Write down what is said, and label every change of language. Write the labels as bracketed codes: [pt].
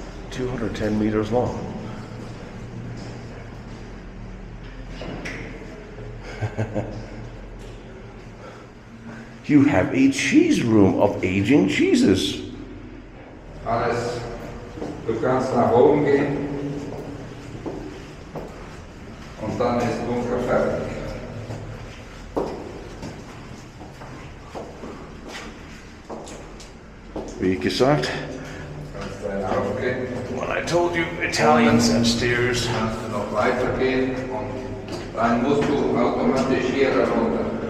[en] 210 meters long. You have a cheese room of aging cheeses. [de] Alles. Du kannst nach oben gehen und dann ist Bunker fertig. Wie gesagt, Kannst dann aufgehen. [en] when I told you Italians and stairs. [de] Kannst du noch weitergehen und dann musst du automatisch hier runter.